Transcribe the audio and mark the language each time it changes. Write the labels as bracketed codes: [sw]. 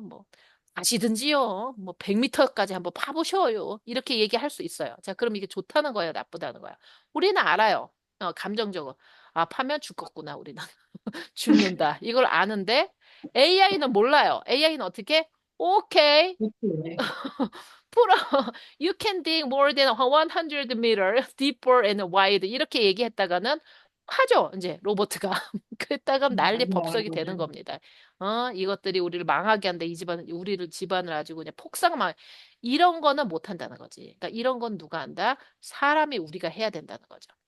[ko] 뭐 아시든지요. 뭐 100m까지 한번 파보셔요. 이렇게 얘기할 수 있어요. 자, 그럼 이게 좋다는 거예요, 나쁘다는 거야. 우리는 알아요. 감정적으로. 파면 죽겠구나, 우리는. 죽는다. 이걸 아는데 AI는 몰라요. AI는 어떻게? 오케이. 그치. 풀어. [en] You can dig more than 100 meter deeper and wide. [ko] 이렇게 얘기했다가는 하죠. 이제 로봇가. 그랬다가 난리 법석이 되는 겁니다. 이것들이 우리를 망하게 한다. 우리를 집안을 아주 그냥 폭삭망. 이런 거는 못 한다는 거지. 그러니까 이런 건 누가 한다? 사람이 우리가 해야 된다는 거죠.